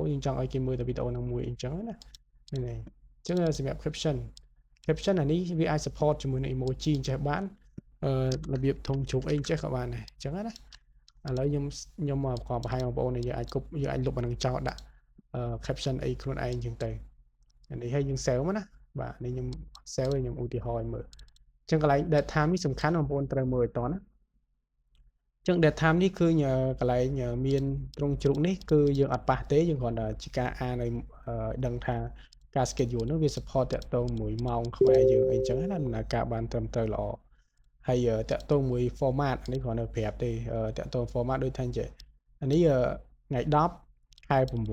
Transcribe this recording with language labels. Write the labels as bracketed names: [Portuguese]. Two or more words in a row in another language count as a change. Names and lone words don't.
[Khmer] យើងចង់ឲ្យគេមើលតែវីដេអូហ្នឹងមួយអញ្ចឹងណាហ្នឹងហើយអញ្ចឹងសម្រាប់ caption អានេះវាអាច support ជាមួយនឹង emoji ចេះបានរបៀបធំជោគអីចេះក៏បានដែរអញ្ចឹងណាឥឡូវខ្ញុំមក បង្ហាញបងប្អូនយើងអាចលុបអានឹងចោលដាក់ caption អីខ្លួនឯងអញ្ចឹងទៅអានេះឲ្យយើង save មកណាបាទនេះខ្ញុំ save ឲ្យខ្ញុំឧ ទាហរណ៍ឲ្យមើលអញ្ចឹងកន្លែង [English] date time [Khmer] នេះសំខាន់បងប្អូនត្រូវមើលឲ្យតណាអញ្ចឹង [English] date time [Khmer] នេះគឺកន្លែងមានត្រង់ជ្រុកនេះគឺយើងអត់ប៉ះទេយើងគ្រាន់តែជាការអានឲ្យដឹងថាការ schedule នោះវា support តាក់ទងមួយម៉ោងខ្មែរយើងអីចឹងណាដំណើរការបានត្រឹមត្រូវល្អហើយតាក់ទងមួយ format នេះគ្រាន់តែប្រាប់ទេតាក់ទង format ដូចថាអញ្ចឹងអានេះថ្ងៃ10ខែ9